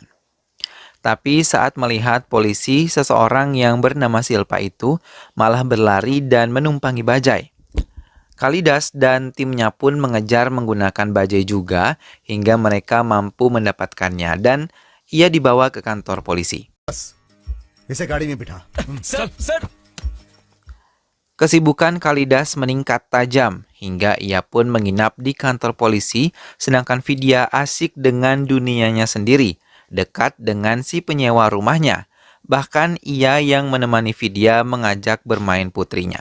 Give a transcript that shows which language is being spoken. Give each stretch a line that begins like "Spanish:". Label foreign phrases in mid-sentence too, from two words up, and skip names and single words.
Indonesian: Tapi saat melihat polisi, seseorang yang bernama Silpa itu malah berlari dan menumpangi bajai. Kalidas dan timnya pun mengejar menggunakan bajai juga hingga mereka mampu mendapatkannya dan ia dibawa ke kantor polisi.
Hindi: इसे गाड़ी में बिठा. सर.
Indonesian: Kesibukan Kalidas meningkat tajam hingga ia pun menginap di kantor polisi sedangkan Vidya asik dengan dunianya sendiri, dekat dengan si penyewa rumahnya. Bahkan ia yang menemani Vidya mengajak bermain putrinya.